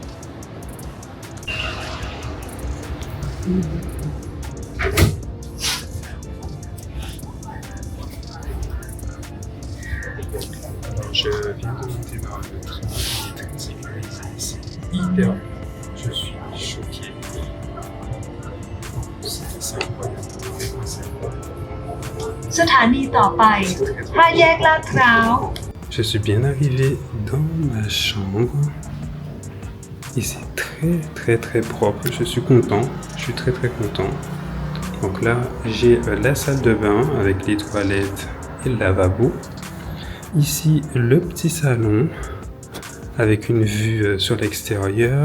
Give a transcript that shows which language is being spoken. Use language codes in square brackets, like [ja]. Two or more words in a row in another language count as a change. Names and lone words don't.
[fr] Alors, je viens de monter dans le train, il est très sécurisé, c'est hyper bon. Je suis choqué. C'est incroyable, vraiment c'est incroyable. [th] สถานีต่อไป5 แยกลาดพร้าว [fr] Je suis bien arrivé dans ma chambre. Et c'est très propre. Je suis content. Je suis très content. Donc là, j'ai la salle de bain avec les toilettes et le lavabo. Ici, le petit salon avec une vue sur l'extérieur.